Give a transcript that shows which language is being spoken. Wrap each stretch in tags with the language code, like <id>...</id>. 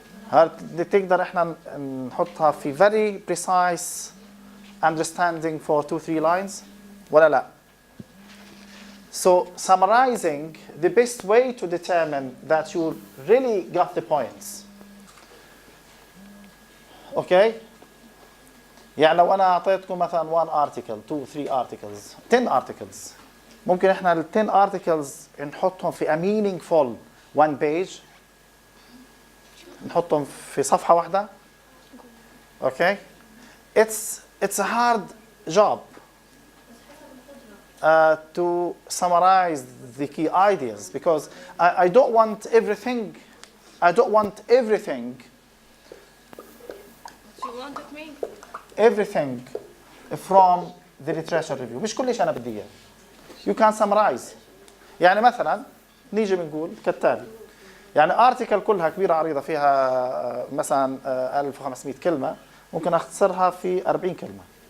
<ar>هل تقدر احنا نحطها في</ar> <en>very precise understanding for 2-3 lines</en> <ar>ولا لا؟</ar> <en>So summarizing the best way to determine that you really got the points. Okay?</en> <ar>يعني لو أنا أعطيتكم مثلا 1 article, 2, 3 articles, 10 articles. ممكن إحنا ال 10 articles نحطهم في</ar> <en>a meaningful 1 page.</en> <ar>نحطهم في صفحة واحدة. Okay?</ar> <en>It's a hard job. To summarize the key ideas because I don't want everything. I don't want everything. You wanted me? Everything from the literature review.</en> <ar>مش كل شيء أنا بدي إياه.</ar> <en>You can summarize.</en> <ar>يعني مثلا نيجي بنقول كالتالي. يعني article كلها كبيرة عريضة فيها مثلا 1500 كلمة ممكن أختصرها في 40 كلمة.</ar>